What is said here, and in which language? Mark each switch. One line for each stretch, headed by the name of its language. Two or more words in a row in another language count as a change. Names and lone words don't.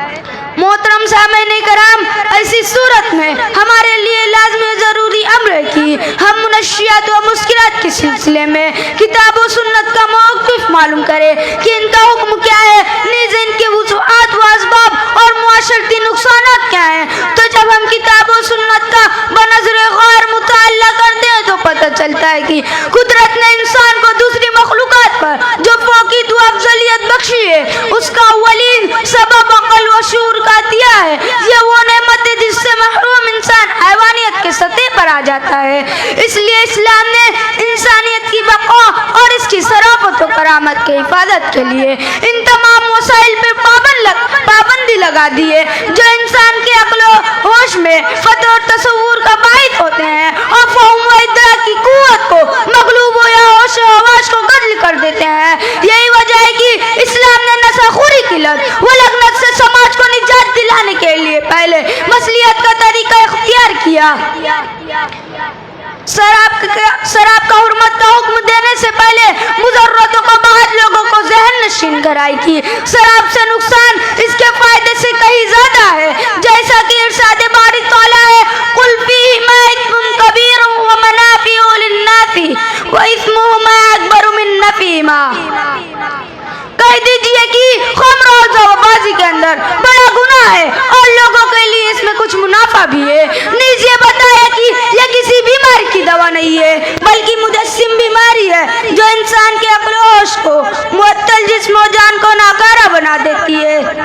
Urdu: محترم سامعین کرام، ایسی صورت میں ہمارے لیے لازمی ضروری امر ہے کہ ہم منشیات و مسکرات کے سلسلے میں کتاب و سنت کا موقف معلوم کریں کہ ان کا حکم کیا ہے، نیز ان کے وجوہات و اسباب اور معاشرتی نقصانات کیا ہیں. تو جب ہم کتاب و سنت کا بنظر غور مطالعہ کرتے ہیں تو پتا چلتا ہے کہ قدرت نے انسان کو دوسری مخلوقات پر جو فوقیت و افضلیت بخشی ہے، اس کا اولین سبب عقل و شعور کا دیا ہے. یہ وہ نعمت ہے جس سے محروم انسان حیوانیت کے سطح پر آ جاتا ہے. اس لیے اسلام نے انسانیت کی بقا اور اس کی شرافت و کرامت کی حفاظت کے لیے ان تمام وسائل پہ پابندی لگا دی ہے جو انسان کے عقل ہوش میں فتح اور تصور کا باعث ہوتے ہیں اور فہم و ادراک کی قوت کو مغلوب یا ہوش و حواس کو غزل کر دیتے ہیں. یہی وجہ ہے کہ اسلام نے نشہ خوری کی لت و لعنت سے سماج کو نجات دلانے کے لیے پہلے مصلحت کا طریقہ اختیار کیا کیا. شراب کا حرمت کا حکم دینے سے پہلے مضرتوں کو بعد لوگوں کو ذہن نشین کرائی کی. شراب سے نقصان اس کے فائدے سے کہیں زیادہ ہے، جیسا کہ ارشاد باری تعالیٰ ہے
Arabic: قل فیہما اثم کبیر ومنافع للناس واثمہما اکبر من نفعہما.
Urdu: کہہ دیجئے کہ خمر اور جوابازی کے اندر بڑا گناہ ہے اور لوگوں کے لیے اس میں کچھ منافع بھی ہے. نیز یہ بتایا کہ یہ کسی بیماری کی دوا نہیں ہے بلکہ مجسم بیماری ہے جو انسان کے عقل و ہوش کو، معطل جسم و جان کو ناکارہ بنا دیتی ہے.